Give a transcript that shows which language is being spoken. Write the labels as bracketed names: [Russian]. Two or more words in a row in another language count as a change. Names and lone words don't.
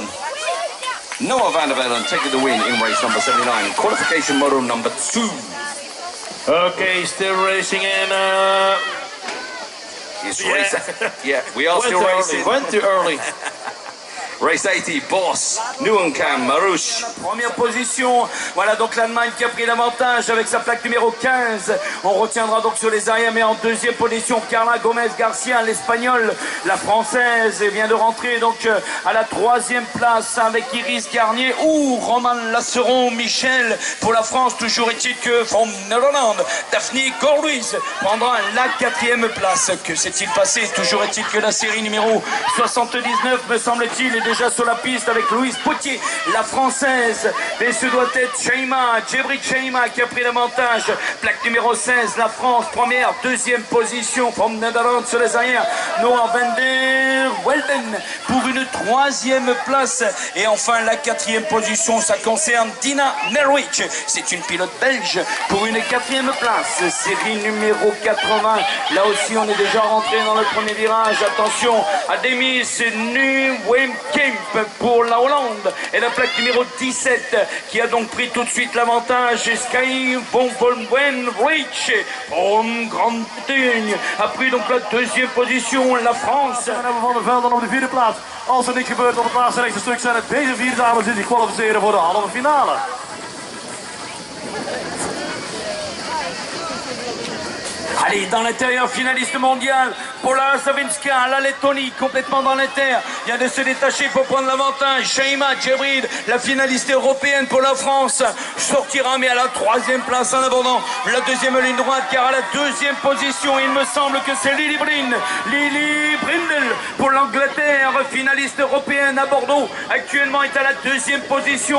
[English] Noah Van der Velden taking the win in race number 79. Qualification moto number 2. Okay, still racing in. It's race. Yeah, we are still racing. Went too early. Race 80, Boss, Nuencam, Marouche. [French] Première position, voilà donc l'Allemagne qui a pris l'avantage avec sa plaque numéro 15. On retiendra donc sur les arrières, mais en deuxième position, Carla Gomez Garcia, l'Espagnole, la Française, et vient de rentrer donc à la 3e place avec Iris Garnier ou Roman Lasseron, Michel pour la France. Toujours est-il que [English] from Netherlands, [French] Daphne Gros-Ruiz prendra la 4e place. Que s'est-il passé? Toujours est-il que la série numéro 79, me semble-t-il, est déjà sur la piste avec Louise Potier, la Française. Et ce doit être Chaima, Djibril Chaima qui a pris l'avantage. Plaque numéro 16, la France, première, 2e position. [English] From Netherlands [French] sur les arrières, Noah van der Welden pour une 3e place. Et enfin la 4e position, ça concerne Dina Nerwich. C'est une pilote belge pour une 4e place. Série numéro 80. Là aussi on est déjà rentré dans le premier virage. Attention à Demis Nuenkemp pour la Hollande et la plaque numéro 17 qui a donc pris tout de suite l'avantage. Sky von Volwenrich from Grande-Bretagne a pris donc la 2e position. La France. [Dutch] Dan hebben we Van der Velden op de 4e plaats. Als er niks gebeurt op het laatste rechtse stuk zijn het deze 4 dames die zich kwalificeren voor de halve finale. [French] Allez, dans l'intérieur, finaliste mondial, Paula Savinska, la Lettonie, complètement dans l'inter, vient de se détacher pour prendre l'avantage. Chaima Djibril, la finaliste européenne pour la France, sortira mais à la 3e place en abordant la 2e ligne droite, car à la 2e position, il me semble que c'est Lily Brindle pour l'Angleterre, finaliste européenne à Bordeaux, actuellement est à la 2e position.